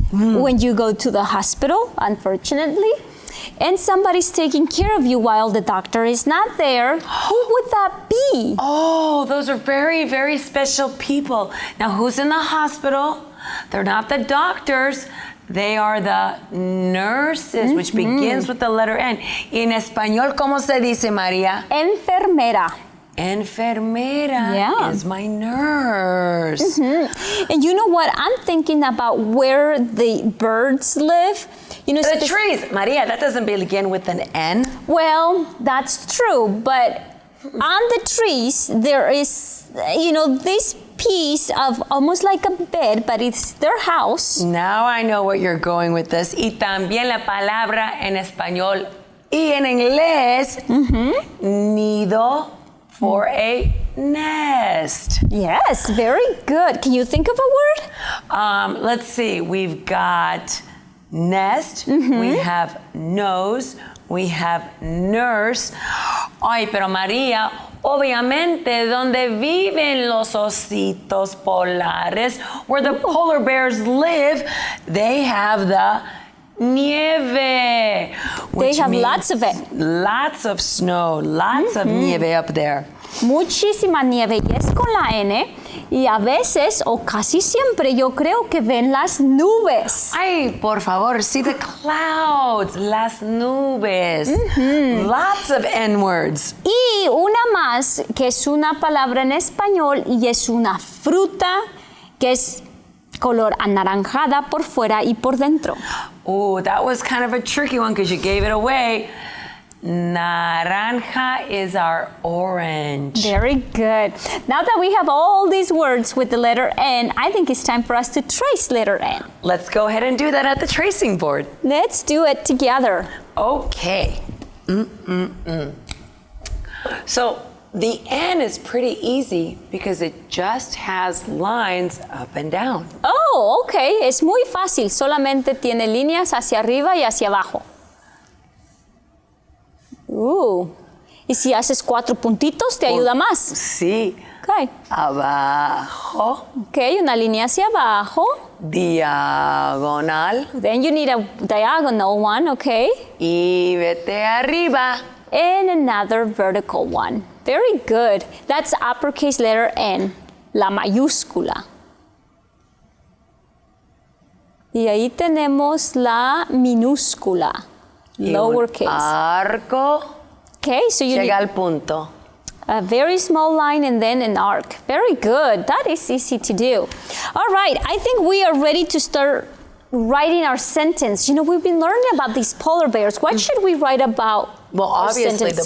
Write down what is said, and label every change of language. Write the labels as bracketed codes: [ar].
[en] When you go to the hospital, unfortunately, and somebody's taking care of you while the doctor is not there, who would that be? Oh, those are very, very special people. Now, who's in the hospital? They're not the doctors. They are the nurses, which begins with the letter N. [es] En español, ¿cómo se dice, María? Enfermera. [en] Enfermera is my nurse. And you know what? I'm thinking about where the birds live. You know, the trees. María, that doesn't begin with an N. Well, that's true, but on the trees, there is, this piece of almost like a bed, but it's their house. Now I know where you're going with this. [es] Y también la palabra en español y en inglés, nido for a nest. [en] Yes, very good. Can you think of a word? Let's see. We've got nest, we have nose, we have nurse. [es] Ay, pero María, obviamente, donde viven los ositos polares, [en] where the polar bears live, they have the [es] Nieve. [en] They have lots of it. Lots of snow, lots of nieve up there. [es] Muchísima nieve y es con la N y a veces o casi siempre yo creo que ven las nubes. Ay, por favor, [en] see the clouds, [es] las nubes. [en] Lots of N-words. [es] Y una más que es una palabra en español y es una fruta que es color anaranjada por fuera y por dentro. [en] Oh, that was kind of a tricky one because you gave it away. Naranja is our orange. Very good. Now that we have all these words with the letter N, I think it's time for us to trace letter N. Let's go ahead and do that at the tracing board. Let's do it together. Okay. So the N is pretty easy because it just has lines up and down. Oh, okay. [es] Es muy fácil. Solamente tiene líneas hacia arriba y hacia abajo. Y si haces 4 puntitos, te ayuda más. Sí. [en] Okay. [es] Abajo. Okay, una línea hacia abajo. Diagonal. [en] Then you need a diagonal one, okay? [es] Y vete arriba. [en] And another vertical one. Very good. That's uppercase letter N, [es] la mayúscula. Y ahí tenemos la minúscula, lowercase. Arco. [en] Okay, so you [es] Llega [en] need [es] al punto. [en] a very small line and then an arc. Very good. That is easy to do. All right, I think we are ready to start writing our sentence. You know, we've been learning about these polar bears. What should we write about? Well, our obviously sentence?